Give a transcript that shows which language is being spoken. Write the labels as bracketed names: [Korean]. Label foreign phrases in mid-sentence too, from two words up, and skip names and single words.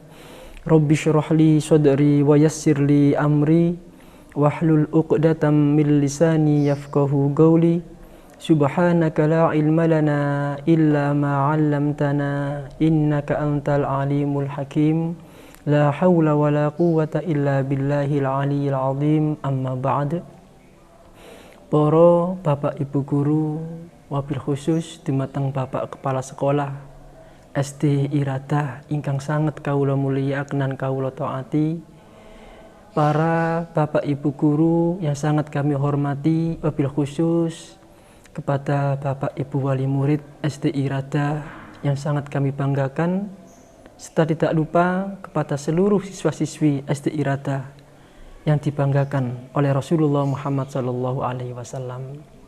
[Arabic] رب اشرح لي صدري ويسر لي أمري واحلل عقدة من لساني يفقهوا قولي. سبحانك لا علم لنا إلا ما علمتنا إنك أنت العليم الحكيم. لا حول ولا قوة إلا بالله العلي العظيم. أما بعد. [Javanese] Para bapak ibu guru, [Arabic] وبالخصوص [Javanese] dumateng bapak kepala sekolah SD Iradah ingkang sanget kawula mulyakaken kawula taati, [Indonesian] para bapak ibu guru yang sangat kami hormati, [Arabic] وبالخصوص [Indonesian] kepada bapak ibu wali murid SD Iradah yang sangat kami banggakan, serta tidak lupa kepada seluruh siswa-siswi SD Iradah yang dibanggakan oleh Rasulullah Muhammad SAW.